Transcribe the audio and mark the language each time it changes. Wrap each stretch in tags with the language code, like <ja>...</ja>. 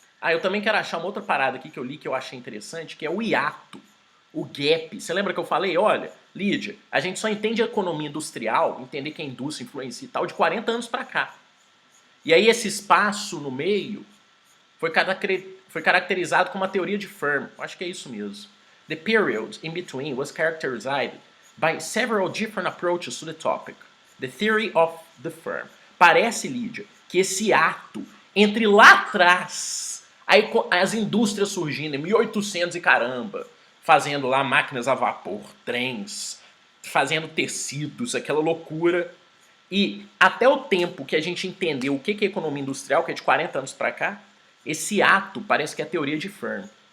<pt>Eu também quero achar uma outra parada aqui que eu li que eu achei interessante, que é o hiato, o gap. Você lembra que eu falei? Olha, Lídia, a gente só entende a economia industrial, entender que a indústria influencia e tal, de 40 anos para cá. E aí esse espaço no meio foi caracterizado como a teoria de Firm. Acho que é isso mesmo.</pt> <en>The period in between was characterized by several different approaches to the topic. The theory of the Firm.</en> <pt>Parece, Lídia, que esse ato entre lá atrás, as indústrias surgindo em 1800 e caramba, fazendo lá máquinas a vapor, trens, fazendo tecidos, aquela loucura, e até o tempo que a gente entendeu o que é economia industrial, que é de 40 anos para cá, esse ato parece que é a teoria de Firm.</pt>